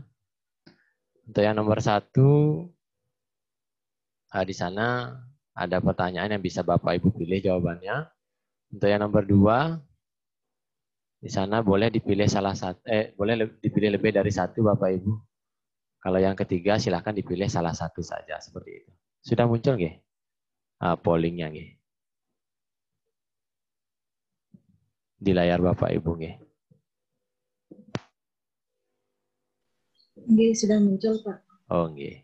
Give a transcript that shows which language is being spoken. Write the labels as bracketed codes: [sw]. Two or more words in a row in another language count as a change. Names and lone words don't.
[id] Untuk yang nomor 1, di sana ada pertanyaan yang bisa Bapak Ibu pilih jawabannya. Untuk yang nomor 2, di sana boleh dipilih boleh dipilih lebih dari 1 Bapak Ibu. Kalau yang ketiga silakan dipilih salah 1 saja seperti itu. Sudah muncul nggih? Pollingnya nggih. Di layar Bapak Ibu nggih. Nggih, sudah muncul, Pak. Oh nggih.